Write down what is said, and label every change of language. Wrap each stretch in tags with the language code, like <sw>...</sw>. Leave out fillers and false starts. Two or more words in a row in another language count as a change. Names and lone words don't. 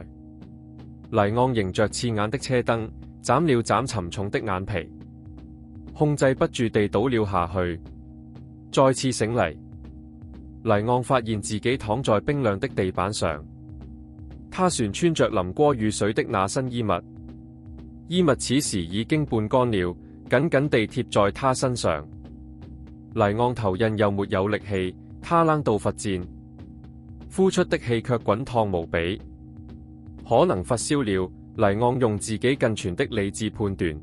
<zh>黎昂迎着刺眼的車燈，眨了眨沉重的眼皮，控制不住地倒了下去，再次醒嚟。黎昂發現自己躺在冰涼的地板上，他旋穿着淋過雨水的那身衣物，衣物此時已經半乾了，緊緊地貼在他身上。黎昂頭印又沒有力氣，他冷到發顫，呼出的氣卻滾燙無比。可能發燒了，黎昂用自己近全的理智判斷。</zh>